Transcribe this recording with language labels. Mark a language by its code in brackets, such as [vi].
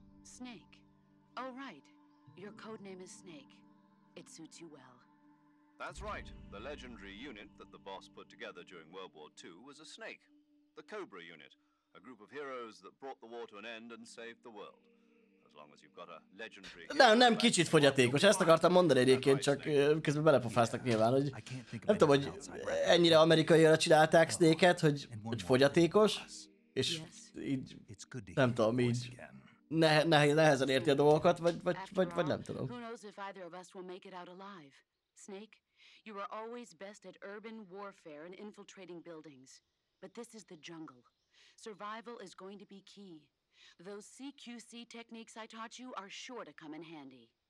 [en] Snake? Oh, right. Your code name is Snake. It suits you well. That's right. The legendary unit that the boss put together during World War II was a snake. The Cobra unit, a group of heroes that brought the war to an end and saved the world. As long as you've got a legendary... [hu] Nem kicsit fogyatékos, ezt akartam mondani egyébként, csak közben belepofáztak nyilván, hogy nem tudom, hogy ennyire amerikaiaira csinálták Snake-et, hogy fogyatékos, és így nem tudom, így nehezen érti a dolgokat, vagy nem tudom. [en] Who knows if either of us will make it out alive? Snake, you are always best at urban warfare and infiltrating buildings. But this is the jungle. Survival is going to be key. Those CQC techniques I taught you are sure to come in handy.